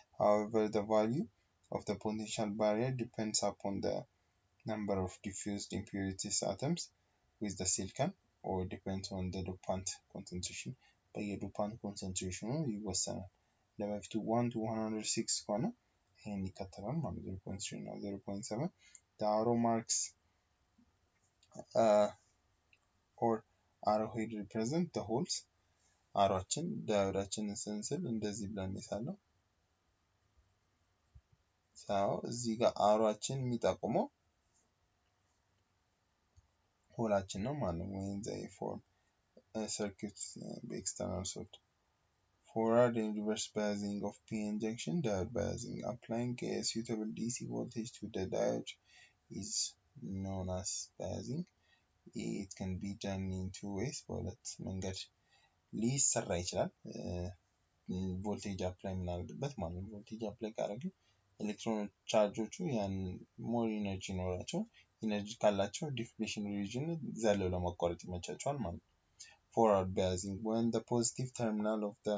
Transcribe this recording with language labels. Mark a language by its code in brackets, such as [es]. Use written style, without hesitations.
[en] However, the value of the potential barrier depends upon the number of diffused impurities atoms with the silicon or depends on the dopant concentration. [am] በየዶፓንት ኮንሰንትሬሽኑ ይወሰናል። ለበፊቱ 1 to 106 ከሆነ ይሄን ይከተላል ማለት 0.3 እና 0.7 [en] the arrow marks or arrowhead represent the holes. [am] አሮችን ዳዮዳችንን ስንስል እንደዚህ ብለን እንሳለው። እዚህ ጋር አሮችን የሚጠቁመው ሆላችን ነው ማለት ነው። [en] when they form a circuit external source. Forward and reverse biasing of PN junction diode biasing. Applying a suitable DC voltage to the diode is known as biasing. It can be done in two ways. [am] በሁለት መንገድ ሊሰራ ይችላል። ቮልቴጅ አፕላይ የምናደርግበት ማለት ነው። ቮልቴጅ አፕላይ ካደረግን ኤሌክትሮን ቻርጆቹ ያን ሞር ኢነርጂ ኖራቸው ኢነርጂ ካላቸው ዲፕሊሽን ሪጅን ዘለው ለማቋረጥ ይመቻቸዋል ማለት ነው። [en] Forward biasing when the positive terminal of